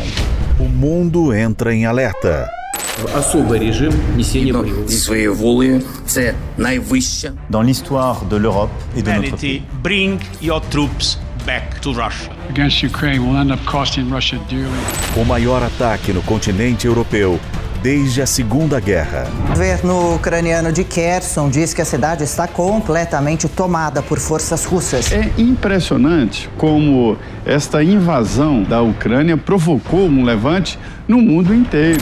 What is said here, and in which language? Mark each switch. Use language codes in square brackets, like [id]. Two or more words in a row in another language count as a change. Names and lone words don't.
[pt] O mundo entra em alerta. [fr] Dans l'histoire de l'Europe et de notre pays. [en] Bring your troops back to Russia. Against Ukraine will end up costing Russia dearly. [pt] O maior ataque no continente europeu desde a Segunda Guerra. O governo ucraniano de Kherson diz que a cidade está completamente tomada por forças russas. É impressionante como esta invasão da Ucrânia provocou um levante no mundo inteiro.